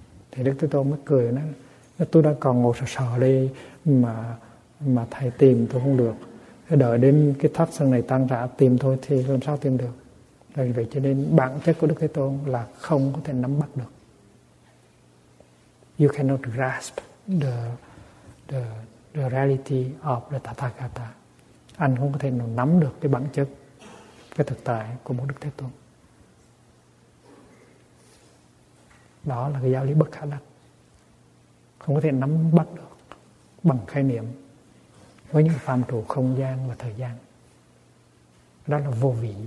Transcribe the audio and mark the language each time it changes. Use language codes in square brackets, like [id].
[vi] Thì Đức Thế Tôn mới cười, nói tôi đang còn ngồi sờ đây mà thầy tìm tôi không được. Thế đợi đến cái thoát sân này tan rã tìm thôi thì làm sao tìm được. Vì vậy cho nên bản chất của Đức Thế Tôn là không có thể nắm bắt được. [en] You cannot grasp the reality of the Tathagata. [vi] Anh không có thể nào nắm được cái bản chất, cái thực tại của một Đức Thế Tôn. Đó là cái giáo lý bất khả đắc. Không có thể nắm bắt được bằng khái niệm với những phạm trù không gian và thời gian. Đó là vô vị.